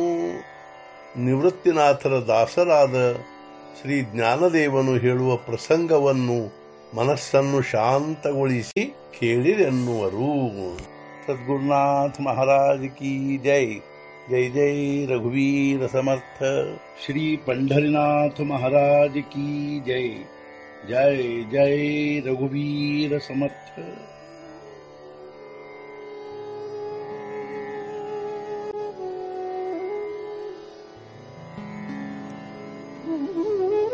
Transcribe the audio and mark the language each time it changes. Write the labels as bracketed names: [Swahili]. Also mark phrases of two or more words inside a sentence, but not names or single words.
[Kannada] ನಿವೃತ್ತಿನಾಥರ ದಾಸರಾದ ಶ್ರೀ ಜ್ಞಾನದೇವನು ಹೇಳುವ ಪ್ರಸಂಗವನ್ನು ಮನಸ್ಸನ್ನು ಶಾಂತಗೊಳಿಸಿ ಕೇಳಿರೆನ್ನುವರು. [Hindi] सद्गुरुनाथ महाराज की जय. [Marathi] जय जय रघुवीर समर्थ. [Hindi] ಶ್ರೀ पंढरीनाथ महाराज की जय। [Marathi] जय जय रघुवीर समर्थ।